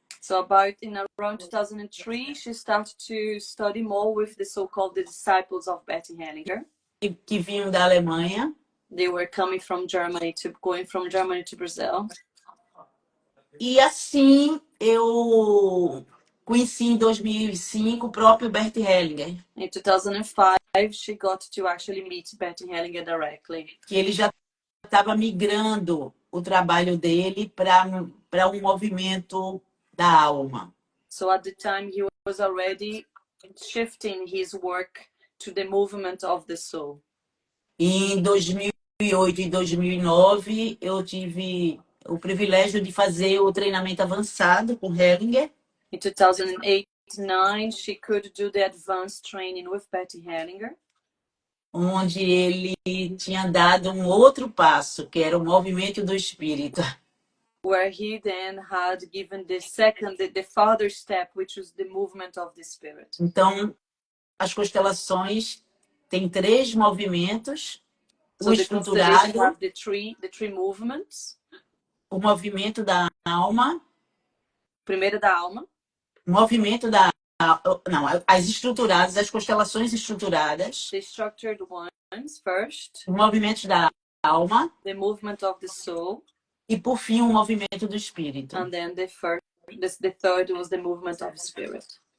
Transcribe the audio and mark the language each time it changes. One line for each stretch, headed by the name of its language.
English: So around 2003, she started to study more with the so-called disciples of Bert Hellinger.
Portuguese: Que vinham da Alemanha.
English: They were coming from Germany going from Germany to Brazil.
Portuguese: E assim eu conheci em 2005 o próprio Bert Hellinger.
English: In 2005, she got to actually meet Bert Hellinger directly.
Portuguese: Que ele já estava migrando o trabalho dele para um movimento da alma.
English: So at the time he was already shifting his work to the movement of the soul.
Portuguese: E em 2008 e 2009 eu tive o privilégio de fazer o treinamento avançado com Hellinger.
English: In 2008-2009, she could do the advanced training with Bert Hellinger.
Portuguese: Onde ele tinha dado um outro passo, que era o movimento do espírito.
English: Where he then had given the further step, which was the movement of the spirit.
Portuguese: Então, as constelações têm 3 movimentos.
English: So
Portuguese: o estruturado,
English: have the three movements.
Portuguese: O movimento da alma. Primeiro da alma. Movimento da não, as estruturadas, as constelações estruturadas.
English: The structured ones first.
Portuguese: Os movimentos da alma.
English: The movement of the soul.
Portuguese: E por fim o movimento do espírito.
English: And then the third was the movement of the spirit.